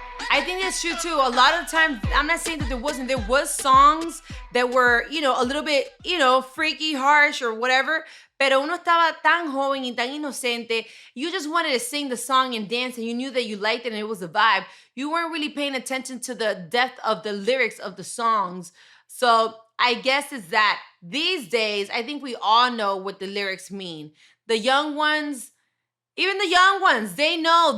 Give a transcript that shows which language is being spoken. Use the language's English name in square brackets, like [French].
[English] I think that's true too. A lot of times, I'm not saying that there was songs that were, a little bit, freaky, harsh or whatever. [Spanish] Pero uno estaba tan joven y tan inocente. [English] You just wanted to sing the song and dance, and you knew that you liked it and it was a vibe. You weren't really paying attention to the depth of the lyrics of the songs. So I guess it's that these days, I think we all know what the lyrics mean. The young ones, even the young ones, they know.